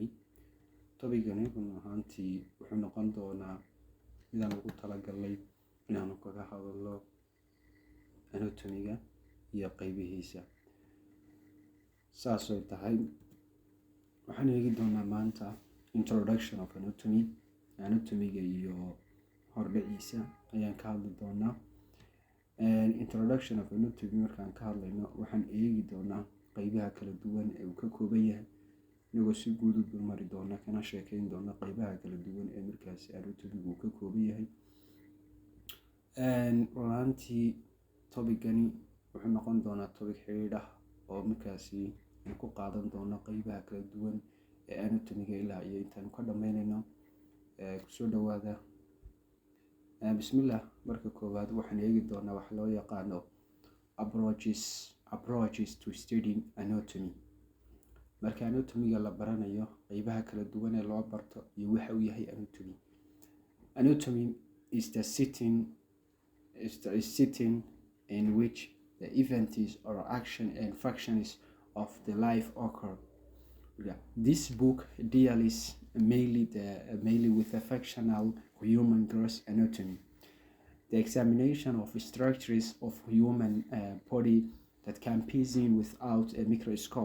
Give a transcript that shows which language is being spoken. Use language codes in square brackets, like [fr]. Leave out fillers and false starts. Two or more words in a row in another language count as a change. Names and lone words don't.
[so] Topicani run ahaantii wuxuu noqon doonaa midaan ugu talagalay inaan kaga hadlo anatomy-ga iyo qaybihiisa. Saas oo tahay waxaan eegi doonaa maanta [en] introduction of anatomy- [so] ga iyo hordhiciisa ayaan ka hadli doonaa. [en] Introduction of anatomy [so] markaan ka hadlayno waxaan eegi doonaa qaybaha kala duwan ee uu ka kooban yahay, inagoo si guud u dulmari doona kana sheekeyn doona qaybaha kala duwan ee markaasi anatomy-gu ka kooban yahay. Runtii topicani wuxuu noqon doonaa topic xiriir ah oo markaasi aan ku qaadan doono qaybaha kala duwan ee anatomy-ga ilaa iyo intaan ka dhammeynayno. Kusoo dhawaada. Bismillah. Marka koowaad waxaan eegi doonaa wax loo yaqaano [en] approaches to studying anatomy. [so] Marka anatomy-ga la baranayo, qaybaha kala duwan ee loo barto iyo waxa uu yahay anatomy. [en] Anatomy is the setting in which the events or action and functions of the life occur. This book deals mainly with the functional human gross anatomy, the examination of structures of human body that can be seen without a microscope.